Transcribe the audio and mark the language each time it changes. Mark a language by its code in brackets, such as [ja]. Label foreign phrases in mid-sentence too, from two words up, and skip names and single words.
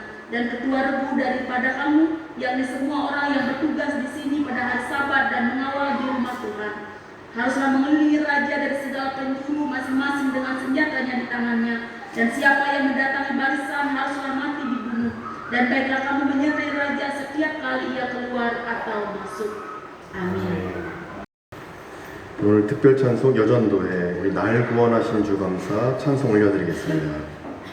[id] Dan ketua rebu daripada kamu, yakni semua orang yang bertugas di sini pada hari Sabat dan mengawal di rumah Tuhan, haruslah mengelilingi raja dari segala penjuru masing-masing dengan senjatanya di tangannya. Dan siapa yang mendatangi barisan haruslah mati dibunuh. Dan baiklah kamu menyertai raja setiap kali ia keluar atau masuk. [ko] 아멘. 오늘 특별 찬송 여전도에 우리 날 구원하신 주 감사 찬송 올려드리겠습니다.